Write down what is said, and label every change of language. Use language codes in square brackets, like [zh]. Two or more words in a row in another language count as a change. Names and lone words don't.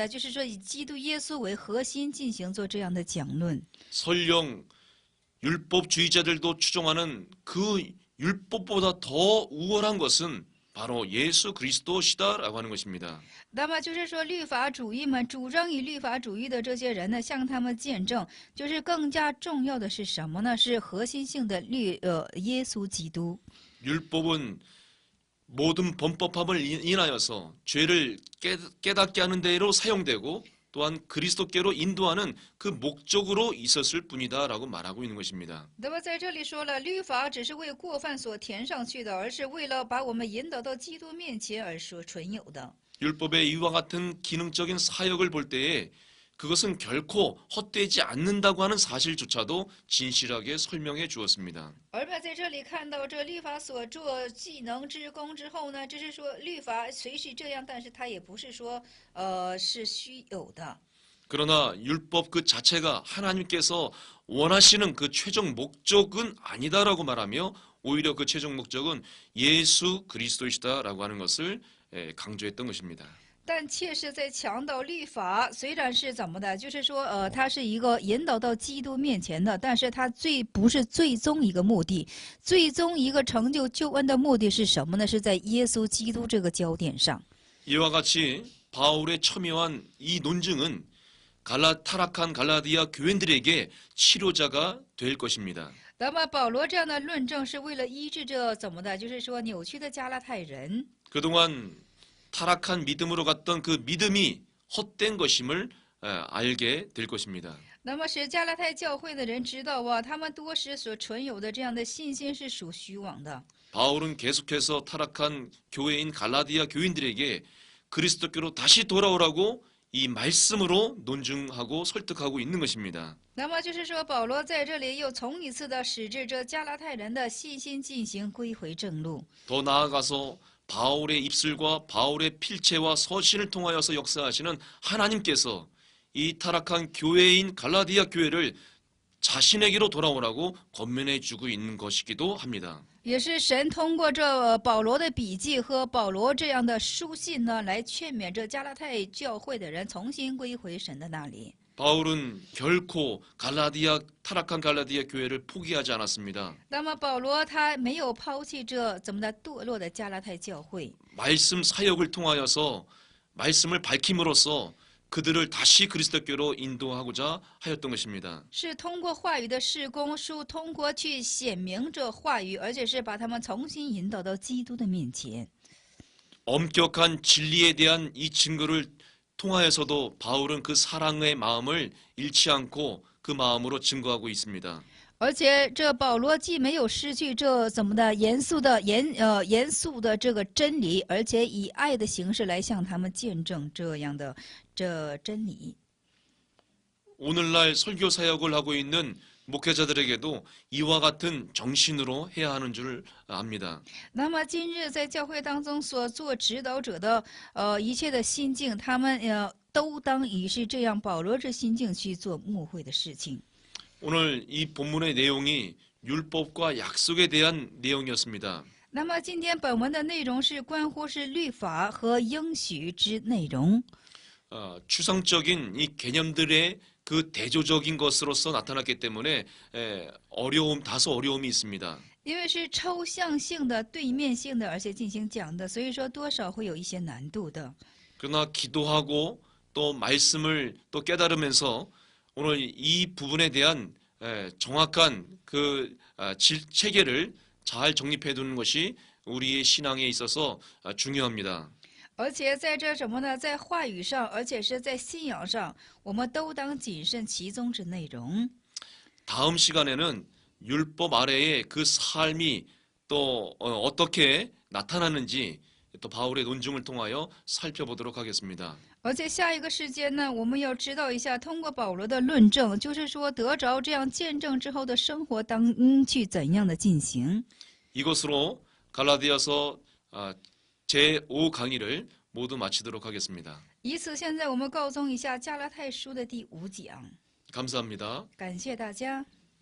[zh] 就是说以基督耶稣为核心进行做这样的讲论。 [ko] 설령 율법주의자들도 추종하는 그 율법보다 더 우월한 것은 바로 예수 그리스도시다라고 하는 것입니다. [zh] 那么就是说，律法主义们主张以律法主义的这些人呢，向他们见证，就是更加重要的是什么呢？是核心性的耶稣基督。 [ko] 율법은 모든 범법함을 인하여서 죄를 깨닫게 하는 데로 사용되고 또한 그리스도께로 인도하는 그 목적으로 있었을 뿐이다라고 말하고 있는 것입니다. [zh] 那么在这里说了，律法只是为过犯所填上去的，而是为了把我们引导到基督面前而所存有的。 [ko] 율법의 이와 같은 기능적인 사역을 볼 때에 그것은 결코 헛되지 않는다고 하는 사실조차도 진실하게 설명해 주었습니다. [zh] 而在这里看到这律法所做技能之功之后呢，就是说律法虽是这样，但是它也不是说是虚有的。 [ko] 그러나 율법 그 자체가 하나님께서 원하시는 그 최종 목적은 아니다라고 말하며 오히려 그 최종 목적은 예수 그리스도이시다라고 하는 것을 강조했던 것입니다. [zh] 但切是在强调律法，虽然是怎么的，就是说，它是一个引导到基督面前的，但是它不是最终一个目的，最终一个成就救恩的目的是什么呢？是在耶稣基督这个焦点上。 [ko] 이와 같이 바울의 첨예한 이 논증은 타락한 갈라디아 교인들에게 치료자가 될 것입니다. [zh] 那么保罗这样的论证是为了医治这怎么的，就是说扭曲的加拉太人。 [ko] 그동안 타락한 믿음으로 갔던 그 믿음이 헛된 것임을 알게 될 것입니다. [zh] 那么使加拉太教会的人知道啊，他们多时所存有的这样的信心是属虚妄的。 [ko] 바울은 계속해서 타락한 교회인 갈라디아 교인들에게 그리스도께로 다시 돌아오라고 이 말씀으로 논증하고 설득하고 있는 것입니다. [zh] 那么就是说，保罗在这里又重一次的使至这加拉太人的信心进行归回正路。 [ko] 더 나아가서 바울의 입술과 바울의 필체와 서신을 통하여서 역사하시는 하나님께서 이 타락한 교회인 갈라디아 교회를 자신에게로 돌아오라고 권면해 주고 있는 것이기도 합니다. [zh] 也是神通过这保罗的笔记和保罗这样的书信呢，来劝勉这加拉太教会的人重新归回神的那里。 [ko] 바울은 결코 타락한 갈라디아 교회를 포기하지 않았습니다. [zh] 那么保罗他没有抛弃这怎么的堕落的加拉太教会， [ko] 말씀 사역을 통하여서 말씀을 밝힘으로써 그들을 다시 그리스도께로 인도하고자 하였던 것입니다. [zh] 是通过话语的事工，是通过去显明这话语，而且是把他们重新引导到基督的面前。 [ko] 엄격한 진리에 대한 이 증거를 통하여서도 바울은 그 사랑의 마음을 잃지 않고 그 마음으로 증거하고 있습니다. [zh] 而且这保罗既没有失去这怎么的严肃的这个真理，而且以爱的形式来向他们见证这样的这真理。 [ko] 오늘날 설교 사역을 하고 있는 목회자들에게도 이와 같은 정신으로 해야 하는 줄 압니다. [zh] 那么今日在教会当中所做指导者的一切的心境，他们都当以是这样保罗这心境去做牧会的事情。 [ko] 오늘 이 본문의 내용이 율법과 약속에 대한 내용이었습니다. [zh] 那么今天本文的内容是关乎是律法和应许之内容。 [ko] 추상적인 이 개념들의 그 대조적인 것으로서 나타났기 때문에 다소 어려움이 있습니다. [zh] 因为是抽象性的、对面性的，而且进行讲的，所以说多少会有一些难度的。 [ko] 그러나 기도하고 또 말씀을 또 깨달으면서 오늘 이 부분에 대한 정확한 그 체계를 잘 정립해 두는 것이 우리의 신앙에 있어서 중요합니다. [zh] 而且在这什么呢？在话语上，而且是在信仰上，我们都当谨慎其中之内容。 [ko] 다음 시간에는 율법 아래의 그 삶이 또 어떻게 나타나는지 또 바울의 논증을 통하여 살펴보도록 하겠습니다. [zh] 而且下一个时间呢，我们要知道一下，通过保罗的论证，就是说得着这样见证之后的生活当去怎样的进行。 [ko] 이것으로 갈라디아서 제5 강의를 모두 마치도록 하겠습니다. [zh] 以此，现在我们告终一下加拉太书的第5讲。 [ko] 감사합니다. [zh] 感谢大家。